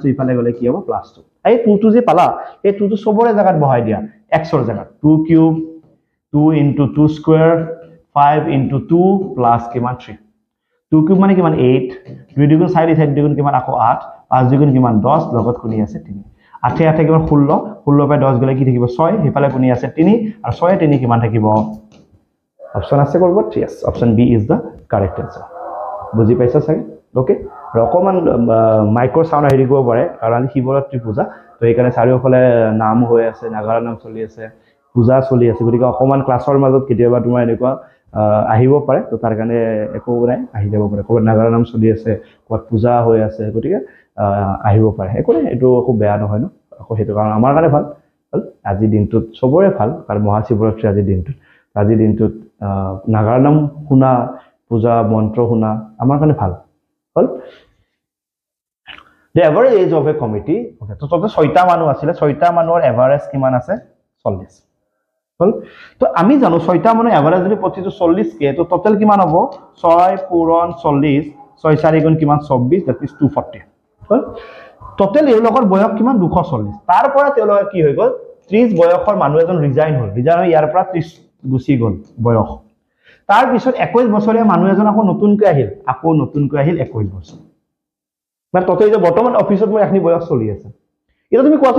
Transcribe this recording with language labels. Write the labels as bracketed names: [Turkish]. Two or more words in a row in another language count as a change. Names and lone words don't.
[Assamese] ইফালে গলে কি হ'ব +2 এই 2 যে পালা এই 2 সবৰে জায়গাত বহাই দিয়া x ৰ জায়গাত 2 কিউব 2 * 2 স্কয়ার 5 * 2 প্লাস কিমান 3 2 কিউব মানে কিমান 8 2 দুগুণ 4 4 দুগুণ কিমান আকৌ 8 5 দুগুণ কিমান 10 লগত কোনি আছে 3 8 8 কিমান 16 16 পৰা 10 গলে কি থাকিব 6 হিফালে কোনি আছে 3 আৰু 6 3 কিমান থাকিব অপচন আছে কৰব [English] yes option B is the correct answer [Assamese] বুজি পাইছা চাগে ওকে ৰকমান মাইক্ৰ সাউন্ড হেৰি কৰিব পাৰে কাৰণ শিৱৰাত্ৰি পূজা তো এইকাৰণে চাৰিওফালে নাম হৈ আছে নাগাৰা নাম চলি আছে পূজা চলি আছে গতিকে অকমান ক্লাছৰ মাজত কেতিয়াবা তোমাৰ এনেকুৱা আহিব পাৰে তো তাৰ কাৰণে একো নাই আহি যাব পাৰে ক'ত নাগাৰা নাম চলি আছে ক'ত পূজা হৈ আছে গতিকে আহিব পাৰে একো নাই এইটো খুব বেয়া নহয় ন আকৌ সেইটো কাৰণ আমাৰ কাৰণে ভাল আজি দিনটোত সবৰে ভাল কাৰণ মহাশিৱৰাত্ৰি আজি দিনটোত নাগাৰা নাম শুনা পূজা মন্ত্ৰ শুনা আমাৰ কাৰণে ভাল হল [English] the average age of a committee okay [Assamese] তো তোতে 6টা মানুহ আছিল 6টা মানুহৰ এভাৰেজ কিমান আছে 40 হল তো আমি জানো 6টা মানুহ এভাৰেজ যদি প্ৰতিটো 40 কে তো টোটাল কিমান হ'ব 6 পূৰণ 40 6 4 গুণ কিমান 24 [English] that is [Assamese] 240 হল টোটাল এই লগৰ বয়স কিমান 240 তাৰ পৰা তেওঁলোক কি হৈ গল 30 বয়সৰ মানুহ এজন ৰিজাইন হ'ল ইয়াৰ পৰা 30 গুচি গল বয়স তাৰ পিছত 21 বছৰীয়া মানুহ এজন আকৌ নতুনকৈ আহিল 21 বছৰ মানে ততে যে বৰ্তমান অফিসত মই এখনি বয়স চলি আছে এটা তুমি কোৱাছে